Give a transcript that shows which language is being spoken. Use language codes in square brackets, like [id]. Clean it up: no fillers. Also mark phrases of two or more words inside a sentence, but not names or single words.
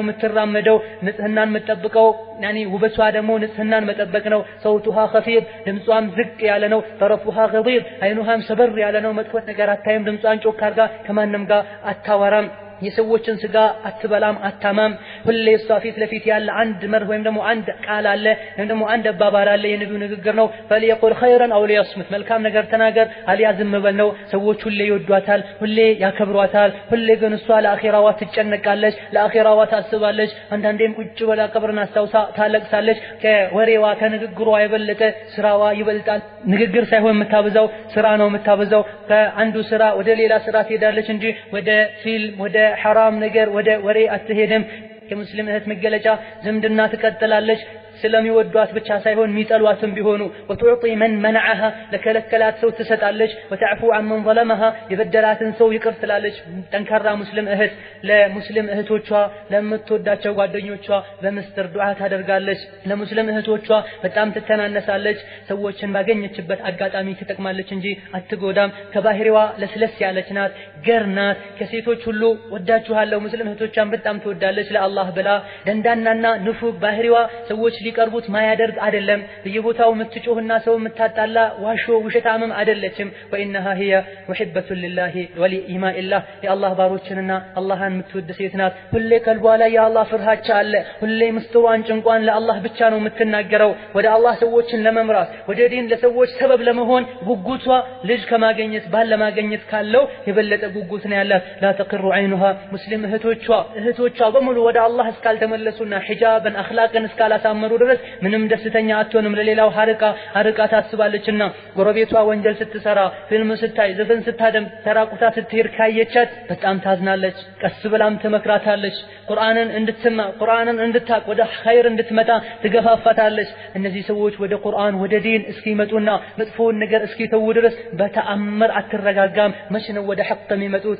[am] የምትራመደው። ንጽህናን የምትጠብቀው ውበቷ ደግሞ ንጽህናን መጠበቅ ነው። [ar] صوتها خفيض [am] ድምጿም ዝቅ ያለ ነው። [ar] طرفها غضيض [am] አይኑሃም ሰበር ያለ ነው። መጥፎ ነገር አታይም። ድምጿን ጮክ አድርጋ ከማንም ጋር አታወራም። የሰዎችን ስጋ አትበላም አታማም። ሁሌ እሷ ፊት ለፊት ያለ አንድ መርህ ወይም ደግሞ አንድ ቃል አለ ወይም ደግሞ አንድ አባባል አለ። የነቢዩ ንግግር ነው። [ar] فليقل خيرا او ليصمت [am] መልካም ነገር ተናገር አልያ ዝም በል ነው። ሰዎች ሁሌ ይወዷታል፣ ሁሌ ያከብሯታል። ሁሌ ግን እሷ ለአኺራዋ ትጨነቃለች፣ ለአኺራዋ ታስባለች። አንዳንዴም ቁጭ ብላ ቀብርን አስታውሳ ታለቅሳለች። ከወሬዋ ከንግግሯ የበለጠ ስራዋ ይበልጣል። ንግግር ሳይሆን የምታበዛው ስራ ነው የምታበዛው። ከአንዱ ስራ ወደ ሌላ ስራ ትሄዳለች እንጂ ወደ ፊልም ወደ حرام ነገር ወደ ወሬ አትሄድም። የሙስሊም እህት መገለጫ ዝምድና ትቀጥላለች። ስለሚወዷት ብቻ ሳይሆን ሚጠሏትም ቢሆኑ [ar] وتعطي من منعها [am] ለከለከላት ሰው ትሰጣለች። [ar] وتعفو عن من ظلمها [am] የበደላትን ሰው ይቅር ትላለች። ጠንካራ ሙስሊም እህት ለሙስሊም እህቶቿ ለምትወዳቸው ጓደኞቿ በመስጠር ዱዓ ታደርጋለች። ለሙስሊም እህቶቿ በጣም ትተናነሳለች። ሰዎችን ባገኘችበት አጋጣሚ ትጠቅማለች እንጂ አትጎዳም። ከባህሪዋ ለስለስ ያለች ናት፣ ገር ናት። ከሴቶች ሁሉ ወዳችኋለሁ ሙስሊም እህቶቿን በጣም ትወዳለች ለአላህ ብላ። ደንዳናና ንፉግ ባህሪዋ ሰዎች ሊቀርቡት ማያደርግ አይደለም። በየቦታው የምትጮህና ሰው የምታጣላ ዋሾ ውሸታምም አይደለችም። [ar] وانها هي محبه لله ولإيمان الله [am] የአላህ ባሮችንና አላህን የምትወድ ሴት ናት። ሁሌ ከልቧ ላይ የአላህ ፍርሃቻ አለ። ሁሌ ምስጥሯን ጭንቋን ለአላህ ብቻ ነው የምትናገረው። ወደ አላህ ሰዎችን ለመምራት ወደ ዲን ለሰዎች ሰበብ ለመሆን ጉጉቷ ልጅ ከማግኘት ባል ለማግኘት ካለው የበለጠ ጉጉት ነው ያላት። [ar] لا تقر عينها [am] ሙስሊም እህቶቿ በሙሉ ወደ አላህ እስካልተመለሱና ሒጃብን አኽላቅን እስካላሳመሩ ድረስ ምንም ደስተኛ አትሆንም። ለሌላው አርቃ ታስባለችና ጎረቤቷ ወንጀል ስትሰራ፣ ፊልም ስታይ፣ ዘፈን ስታደም፣ ተራቁታ ስትሄድ ካየቻት በጣም ታዝናለች። ቀስ ብላም ትመክራታለች። ቁርአንን እንድትሰማ ቁርአንን እንድታቅ ወደ ኸይር እንድትመጣ ትገፋፋታለች። እነዚህ ሰዎች ወደ ቁርአን ወደ ዲን እስኪመጡና መጥፎውን ነገር እስኪተው ድረስ በተአምር አትረጋጋም። መች ነው ወደ ሐቅ የሚመጡት?